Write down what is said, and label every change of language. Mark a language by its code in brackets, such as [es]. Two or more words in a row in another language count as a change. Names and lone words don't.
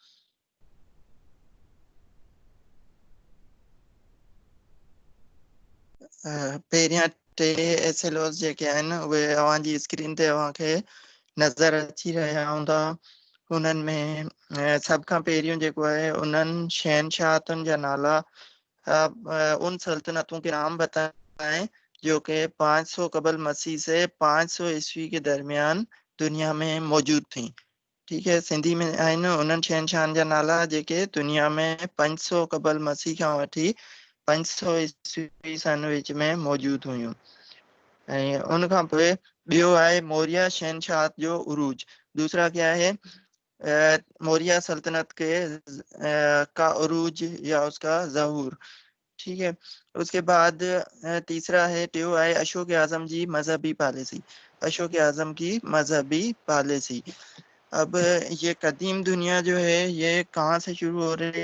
[sd] पहिरियां 3 एसेलोस जेके आहिनि उहे अव्हां जी स्क्रीन ते अव्हांखे नज़र अची रहिया हूंदा। उन्हनि में सभ खां पहिरियों जेको आहे उन्हनि शहनशाहतुनि जा नाला [hi] उन सल्तनतों के नाम बताएं जो कि 500 कबल मसीह से 500 ईस्वी के दरमियान दुनिया में मौजूद थी। ठीक है, [sd] सिंधी में आहिनि उन्हनि शहनशाहनि जा नाला जेके दुनिया में 500 कबल मसीह खां वठी 500 ईस्वी सन विच में मौजूद हुयूं। ऐं उन खां पोइ ॿियो आहे मौर्य शहनशाह जो उरूज। [hi] दूसरा क्या है? मौर्य सल्तनत के का उरूज या उसका ज़हूर। ठीक है, उसके बाद तीसरा है टियो है [sd] अशोक आजम जी मजहबी पॉलिसी। [hi] अशोक आजम की मजहबी पॉलिसी। अब ये कदीम दुनिया जो है ये कहाँ से शुरू हो रही है?